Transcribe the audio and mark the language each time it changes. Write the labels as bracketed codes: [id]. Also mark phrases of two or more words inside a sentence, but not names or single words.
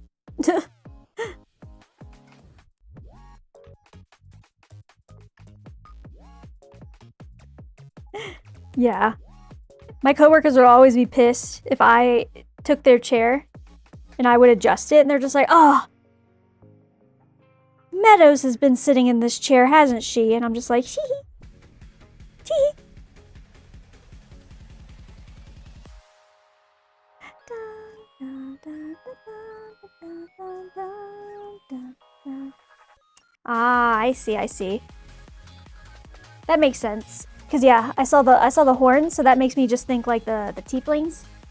[en] Yeah. My coworkers would always be pissed if I took their chair and I would adjust it and they're just like, oh, Meadows has been sitting in this chair, hasn't she? And I'm just like, hee hee. Tee. Ah, I see. That makes sense. Cause yeah, I saw the horns, so that makes me just think like the tieflings.